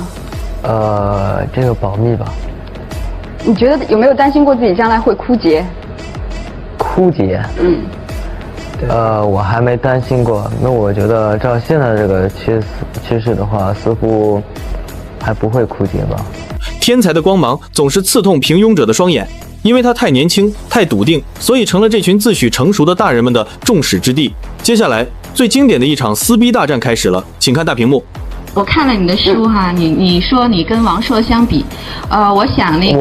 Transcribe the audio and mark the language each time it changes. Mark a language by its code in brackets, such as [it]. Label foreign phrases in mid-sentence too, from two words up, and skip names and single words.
[zh] 這個保密吧。你覺得有沒有擔心過自己將來會枯竭？枯竭？我還沒擔心過。那我覺得照現在這個趨勢的話，似乎還不會枯竭吧。天才的光芒總是刺痛平庸者的雙眼，因為他太年輕太篤定，所以成了這群自詡成熟的大人們的众矢之的。接下來最經典的一場撕逼大戰開始了，請看大屏幕。我看了你的書哈，你說你跟王朔相比，我想那个